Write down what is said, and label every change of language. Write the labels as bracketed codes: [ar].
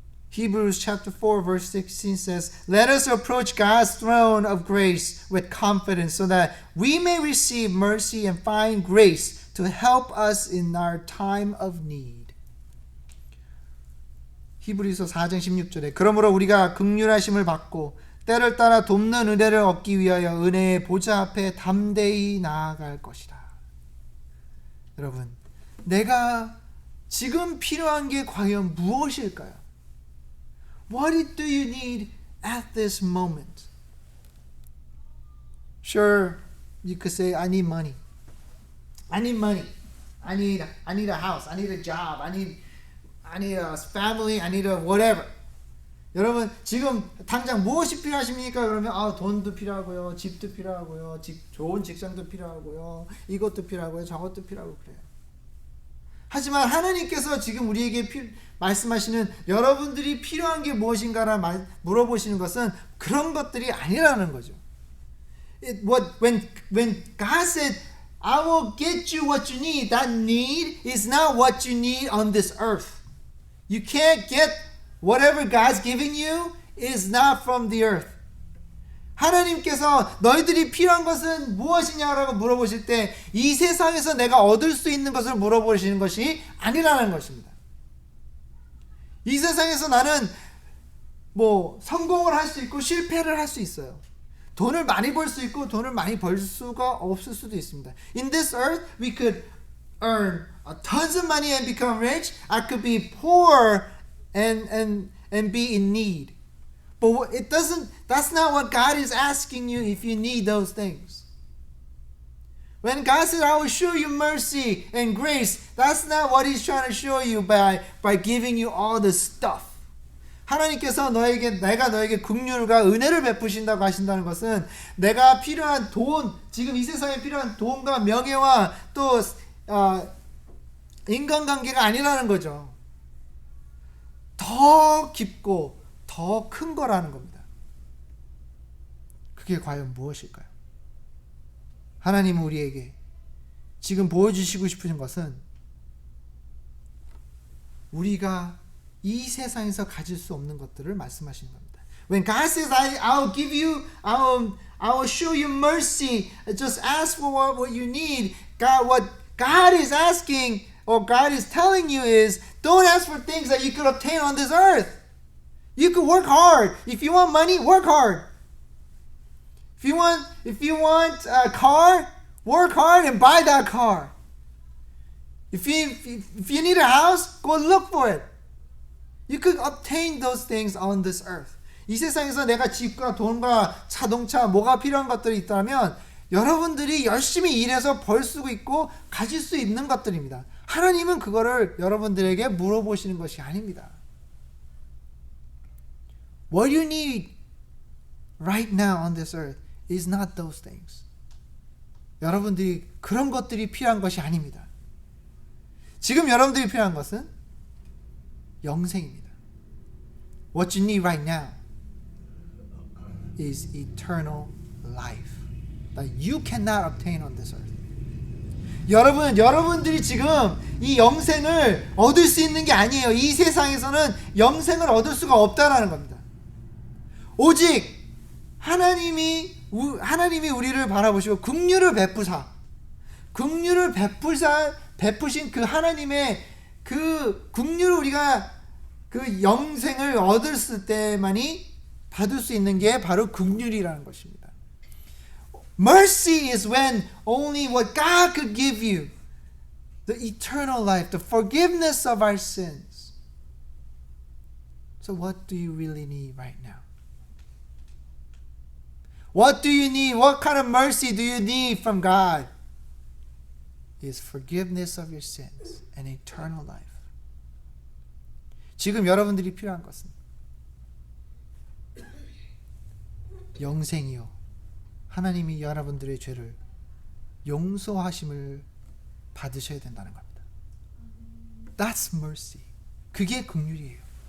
[en] Hebrews chapter 4 verse 16 says, "Let us approach God's throne of grace with confidence so that we may receive mercy and find grace to help us in our time of need." [ko] 히브리서 4장 16절에 그러므로 우리가 긍휼하심을 받고 때를 따라 돕는 은혜를 얻기 위하여 은혜의 보좌 앞에 담대히 나아갈 것이다. 여러분, 내가 지금 필요한 게 과연 무엇일까요? [en] What do you need at this moment? Sure, you could say, I need money. I need money. I need a house. I need a job. I need a family. I need a whatever. [ko] 여러분 지금 당장 무엇이 필요하십니까? 그러면 돈도 필요하고요. 집도 필요하고요. 좋은 직장도 필요하고요. 이것도 필요하고요. 저것도 필요하고 그래요. 하지만 하나님께서 지금 우리에게 말씀하시는 여러분들이 필요한 게 무엇인가를 물어보시는 것은 그런 것들이 아니라는 거죠. [en] When God said, I will get you what you need, that need is not what you need on this earth. You can't get whatever God's giving you is not from the earth. [ko] 하나님께서 너희들이 필요한 것은 무엇이냐라고 물어보실 때 이 세상에서 내가 얻을 수 있는 것을 물어보시는 것이 아니라는 것입니다. 이 세상에서 나는 성공을 할 수 있고 실패를 할 수 있어요. 돈을 많이 벌 수 있고 돈을 많이 벌 수가 없을 수도 있습니다. [en] In this earth we could earn tons of money and become rich. I could be poor and be in need. But that's not what God is asking you if you need those things. When God says, I will show you mercy and grace, that's not what He's trying to show you by giving you all the stuff. [ko] 하나님께서 내가 너에게 긍휼과 은혜를 베푸신다고 하신다는 것은 내가 필요한 돈, 지금 이 세상에 필요한 돈과 명예와 또 인간관계가 아니라는 거죠. 더 깊고 더 큰 거라는 겁니다. 그게 과연 무엇일까요? 하나님은 우리에게 지금 보여주시고 싶으신 것은 우리가 이 세상에서 가질 수 없는 것들을 말씀하시는 겁니다. [en] When God says, I'll give you, I will show you mercy, just ask for what you need. What God is asking or God is telling you is, don't ask for things that you could obtain on this earth. You could work hard. If you want money, work hard. If you want a car, work hard and buy that car. If you need a house, go look for it. You could obtain those things on this earth. [ko] 이 세상에서 내가 집과 돈과 자동차, 뭐가 필요한 것들이 있다면 여러분들이 열심히 일해서 벌 수 있고 가질 수 있는 것들입니다. 하나님은 그거를 여러분들에게 물어보시는 것이 아닙니다. [en] What you need right now on this earth is not those things. [ko] 여러분들이 그런 것들이 필요한 것이 아닙니다. 지금 여러분들이 필요한 것은 영생입니다. [en] What you need right now is eternal life that you cannot obtain on this earth. [ko] 여러분들이 지금 이 영생을 얻을 수 있는 게 아니에요. 이 세상에서는 영생을 얻을 수가 없다라는 겁니다. 오직 하나님이 우리를 바라보시고 긍휼을 베푸신 그 하나님의 그 긍휼을 우리가 그 영생을 얻을 때만이 받을 수 있는 게 바로 긍휼이라는 것입니다. [en] Mercy is when only what God could give you, the eternal life, the forgiveness of our sins. So what do you really need right now? What do you need? What kind of mercy do you need from God? Is forgiveness of your sins and eternal life. [ko] 지금 여러분들이 필요한 것은 영생이요. 하나님이 여러분들의 죄를 용서하심을 받으셔야 된다는 겁니다. [en] That's mercy. [ko] 그게 긍휼이에요.